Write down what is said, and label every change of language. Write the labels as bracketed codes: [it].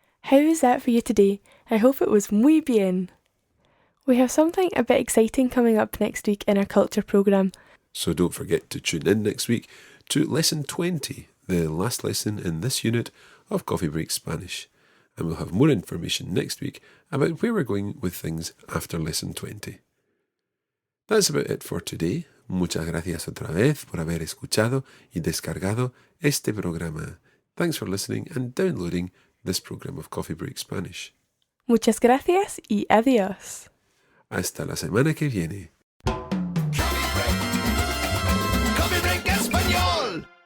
[en] How was that for you today? I hope it was [es] muy bien. [en] We have something a bit exciting coming up next week in our culture programme. So don't forget to tune in next week to lesson 20, the last lesson in this unit of Coffee Break Spanish. And we'll have more information next week about where we're going with things after lesson 20. That's about it for today. [es] Muchas gracias otra vez por haber escuchado y descargado este programa. [en] Thanks for listening and downloading this program of Coffee Break Spanish. [es] Muchas gracias y adiós. Hasta la semana que viene. Coffee Break Español.